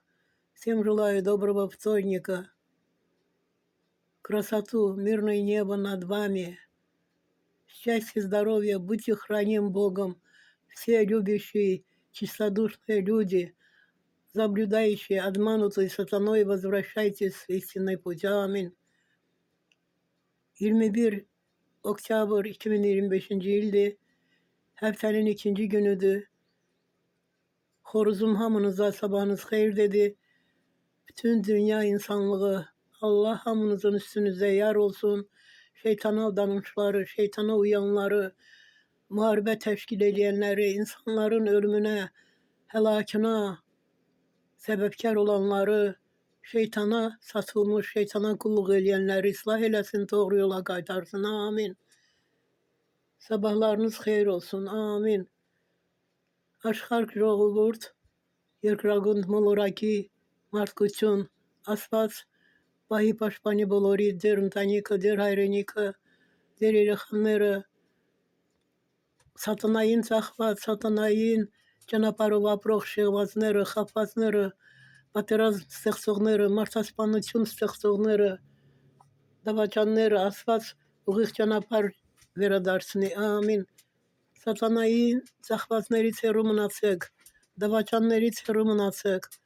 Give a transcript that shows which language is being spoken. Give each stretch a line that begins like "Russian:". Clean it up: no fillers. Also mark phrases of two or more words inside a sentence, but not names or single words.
Russian: Всем желаю доброго вторника. Красоту, мирное небо над вами. Счастья, здоровья, будьте храним Богом. Все любящие, чистодушные люди, заблюдающие, обманутые сатаной, возвращайтесь в истинный путь.
Azerbaijani: Аминь. 21 Oktyabr 2025 ildi. Haftanın ikinci günüdü. Horuzum hamınıza sabahınız hayır dedi. Bütün dünya insanlığı, Allah hamınızın üstünüze yar olsun. Şeytana aldanmışları, şeytana uyanları, muharebe teşkil edenleri, insanların ölümüne, helakına sebepkar olanları, şeytana satılmış, şeytana kulluk edenleri ıslah eylesin, doğru yola kaytarsın. Amin. Sabahlarınız hayır olsun. Amin.
Armenian: Աշխարհ ժողովուրդ, երկրագունդ մոլորակի մարդկություն, Աստված պահի պաշտպանի բոլորի ձեր ընտանիքը, ձեր հայրենիքը, ձեր երեխաները, սատանային ծախված, սատանային ճանապարհով ապրող շեղվածները, խաբվածները, պատերազմ ստեղծողները, մարդասպանություն ստեղծողները, դավաճանները, Աստված ուղիղ ճանապարհ վերադարձնի։ Ամին։ Սատանային ծախվածներից հեռու մնացեք, դավաճաններից հեռու մնացեք։